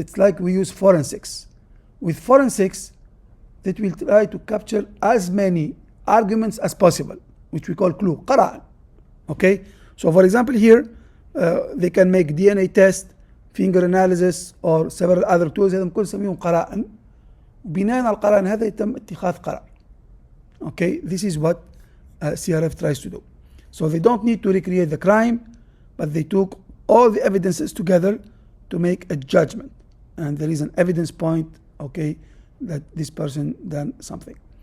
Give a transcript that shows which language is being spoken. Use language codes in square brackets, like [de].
[en] It's like we use forensics. With forensics, that will try to capture as many arguments as possible, which we call clue, قرائن. Okay? So for example here, they can make DNA test, finger analysis, or several other tools. [ar] هذا كل نسميهم قرائن. بناء على القرائن هذا يتم اتخاذ قرار. [en] Okay? This is what CRF tries to do. So they don't need to recreate the crime, but they took all the evidences together to make a judgment. And there is an evidence point, okay, that this person done something.